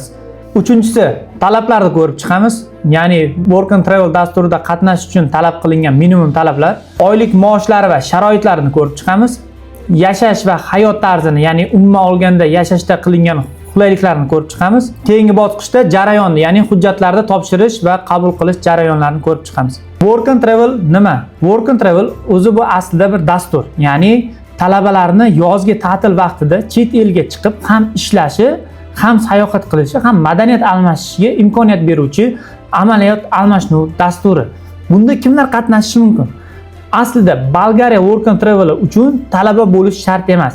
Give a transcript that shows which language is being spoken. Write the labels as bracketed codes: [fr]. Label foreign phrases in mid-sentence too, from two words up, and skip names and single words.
[uz] Uchinchisi, talablarni ko'rib chiqamiz, ya'ni Work and Travel dasturida qatnashish uchun talab qilingan minimum talablar, oylik maoshlari va sharoitlarini ko'rib chiqamiz. Yashash va hayot tarzini, ya'ni umuman olganda yashashda qilingan qulayliklarni ko'rib chiqamiz. Keyingi bosqichda jarayonni, ya'ni hujjatlarni topshirish va qabul qilish jarayonlarini ko'rib chiqamiz. Work and Travel nima? Work and Travel o'zi bu aslida bir dastur, ya'ni talabalarni yozgi ta'til vaqtida chet elga chiqib ham ishlashi, ham sayohat qilishi, ham madaniyat almashishiga imkoniyat beruvchi amaliyot almashinuv dasturi. Bunda kimlar qatnashishi mumkin? Aslida Bolgariya Work and Travel uchun talaba bo'lish shart emas.